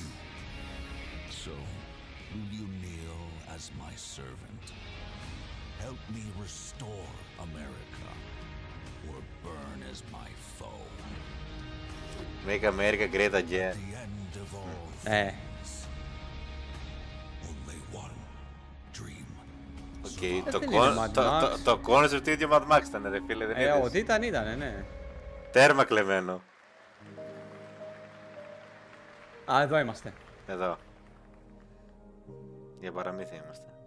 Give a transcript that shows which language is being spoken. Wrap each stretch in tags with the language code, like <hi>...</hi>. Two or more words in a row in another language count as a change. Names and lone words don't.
<en>So, will you kneel as my servant? Help me restore America, or burn as my foe. Make America great again. The end of all things. Only one dream.</en> <el>Το concept του ίδιο Mad Max ήταν ρε φίλε, δεν είδες? Ό,τι ήταν, ναι. Τέρμα κλεμμένο. Α, εδώ είμαστε. Εδώ. Για παραμύθια είμαστε.</el>